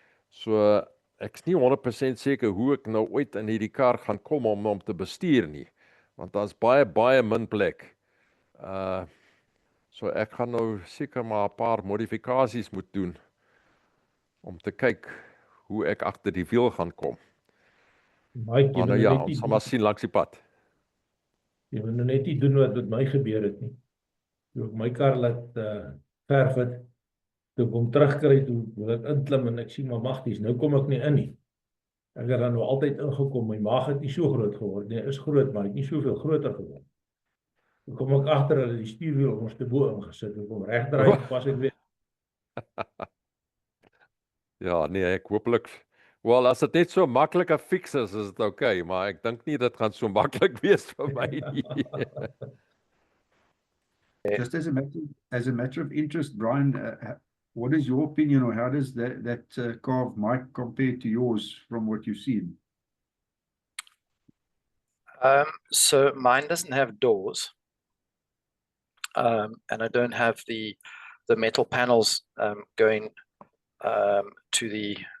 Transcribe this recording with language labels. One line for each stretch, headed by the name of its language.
Afrikaans: So ek is nie 100% seker hoe ek nou ooit in hierdie kar gaan kom om hom te bestuur nie, want daar's baie min plek. So ek gaan nou seker maar 'n paar modifikasies moet doen om te kyk hoe ek agter die wiel gaan kom. Mike, Maar nou ja, ons sal maar sien langs die pad. Jy moet nou net nie doen wat met my gebeur het nie. Toe ek my kar laat verf het, toe ek hom terugkry, toe wil ek inklim en ek sien maar magties, nou kom ek nie in nie. Ek het dan nou altyd ingekom, my maag het nie so groot geword nie, is groot, maar het nie soveel groter geword. Toe kom ek agter dat die stuurwiel ons te bo ingesit, ek kom regdraai, pas ek weer. Ja, nee, ek hooplik. Wel, as dit net so maklike fix is dit okay, maar ek dink nie dit gaan so maklik wees vir my nie.
English: Just as a matter of interest, Brian, what is your opinion, or how does that car of Mike compare to yours from what you've seen? So mine doesn't have doors, and I don't have the metal panels going to the.